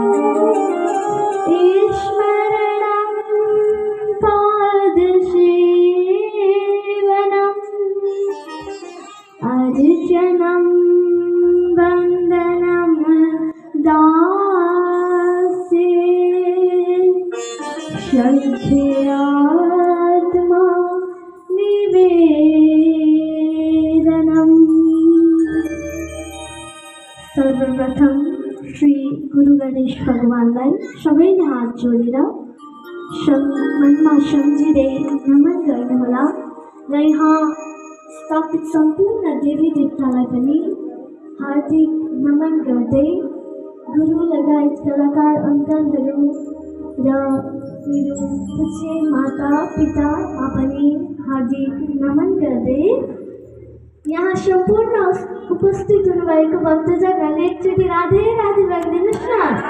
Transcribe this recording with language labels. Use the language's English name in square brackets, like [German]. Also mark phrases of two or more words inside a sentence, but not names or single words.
[Sanskrit] स्मरणं पादसेवनम् अर्चनं वन्दनं दास्ये शङ्ख्यात्मा निवेदनम्। [Nepali] सर्वप्रथम श्री गुरु गणेश भगवानलाई सबैले हात जोडेर मनमा सम्झिँदै नमन गर्नुहोला र यहाँ स्थापित सम्पूर्ण देवी देवतालाई पनि हार्दिक नमन गर्दै गुरु लगायत कलाकार अङ्कलहरू र मेरो पूज्य माता पितामा पनि हार्दिक नमन गर्दै यहाँ सम्पूर्ण उपस्थित हुनुभएको भक्तजनहरूले एकचोटि राधे राधे भनिदिनुहोस् न।